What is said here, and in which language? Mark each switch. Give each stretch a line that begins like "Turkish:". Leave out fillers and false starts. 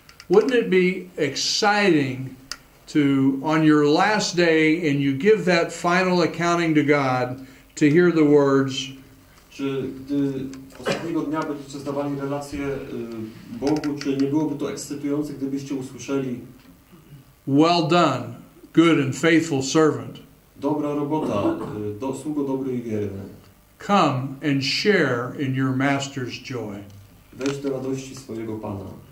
English: Wouldn't it be exciting to, on your last day, and you give that final accounting to God, to hear the words,
Polish: czy gdy ostatniego dnia będziecie zdawali relację Bogu, czy nie byłoby to ekscytujące, gdybyście usłyszeli:
English: well done, good and faithful servant.
Polish: Dobra robota, sługo dobry i wierny.
English: Come and share in your master's joy.
Polish: Weź do radości swojego Pana.